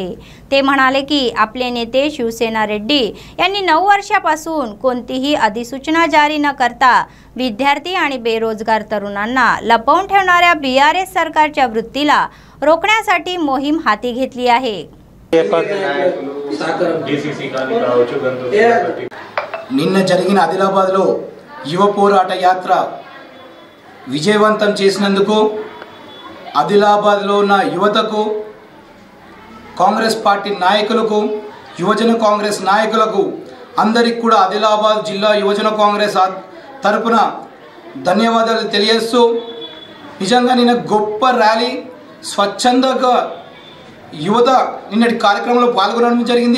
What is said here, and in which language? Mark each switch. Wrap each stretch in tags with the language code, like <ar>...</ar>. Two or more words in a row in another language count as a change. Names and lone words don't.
<mr>ते म्हणाले की आपले नेते शिवसेना रेड्डी यांनी 9 वर्षापासून कोणतीही अधिसूचना जारी न करता विद्यार्थी आणि बेरोजगार तरुणांना लपवून ठेवणाऱ्या बीआरएस सरकारच्या वृत्तीला रोखण्यासाठी मोहीम हाती घेतली आहे.</mr> <te>నిన్న జరిగిన ఆదిలాబాద్లో యువ పోరాట యాత్ర విజయవంతం చేసినందుకు ఆదిలాబాద్లో ఉన్న యువతకు, కాంగ్రెస్ పార్టీ నాయకులకు, యువజన కాంగ్రెస్ నాయకులకు అందరికి కూడా ఆదిలాబాద్ జిల్లా యువజన కాంగ్రెస్ తరపున ధన్యవాదాలు తెలియజేస్తూ, నిజంగా నిన్న గొప్ప ర్యాలీ స్వచ్ఛందంగా యువత నిన్నటి కార్యక్రమంలో పాల్గొనడం జరిగింది.</te>